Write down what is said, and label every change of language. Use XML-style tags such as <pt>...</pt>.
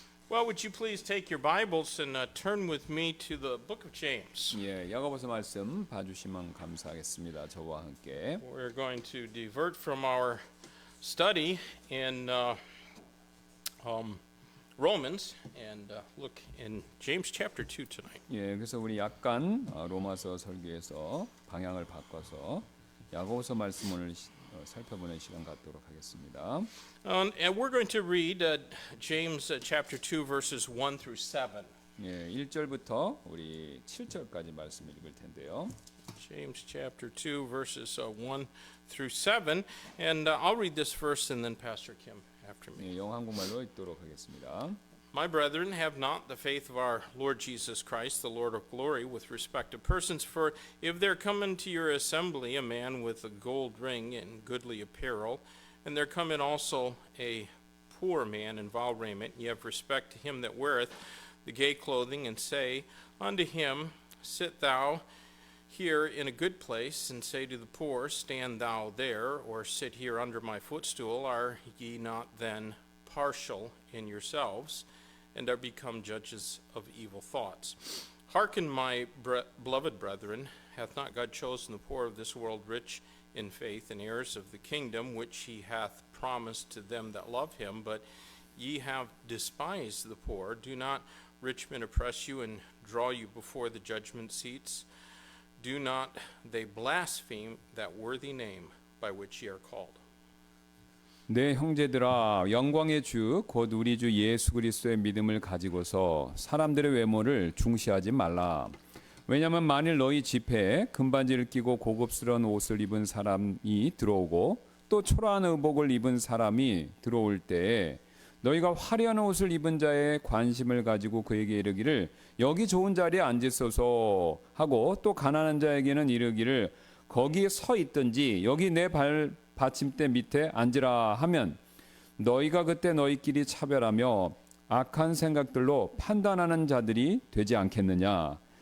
<en>Well, would you please take your Bibles and turn with me to the book of James?</en> <ko>예, 야고보서 말씀 봐주시면 감사하겠습니다. 저와 함께.</ko> <en>We're going to divert from our study in Romans and look in James chapter 2 tonight.</en> <ko>예, 그래서 우리 약간 로마서 설교에서 방향을 바꿔서 야고보서 말씀 오늘 살펴보는 시간 갖도록 하겠습니다.</ko> <en>And we're going to read James chapter 2 verses 1 through 7.</en> <ko>예, 1절부터 우리 7절까지 말씀을 읽을 텐데요.</ko> <en>James chapter 2 verses 1 through 7. And I'll read this first and then Pastor Kim after me.</en> <ko>예, 영어 한국말로 읽도록 하겠습니다.</ko> <en>My brethren, have not the faith of our Lord Jesus Christ, the Lord of glory, with respect to persons. For if there come into your assembly a man with a gold ring and goodly apparel, and there come in also a poor man in vile raiment, ye have respect to him that weareth the gay clothing, and say unto him, Sit thou here in a good place, and say to the poor, Stand thou there, or sit here under my footstool, are ye not then partial in yourselves, and are become judges of evil thoughts? Hearken, my beloved brethren, hath not God chosen the poor of this world rich in faith, and heirs of the kingdom which he hath promised to them that love him? But ye have despised the poor. Do not rich men oppress you and draw you before the judgment seats? Do not they blaspheme that worthy name by which ye are called?</en> <ko>내 형제들아, 영광의 주 곧 우리 주 예수 그리스도의 믿음을 가지고서 사람들의 외모를 중시하지 말라. 왜냐하면 만일 너희 집회에 금반지를 끼고 고급스러운 옷을 입은 사람이 들어오고 또 초라한 의복을 입은 사람이 들어올 때에 너희가 화려한 옷을 입은 자의 관심을 가지고 그에게 이르기를 여기 좋은 자리에 앉으소서 하고 또 가난한 자에게는 이르기를 거기 서 있든지 여기 내 발 받침대 밑에 앉으라 하면 너희가 그때 너희끼리 차별하며 악한 생각들로 판단하는 자들이 되지 않겠느냐.</ko>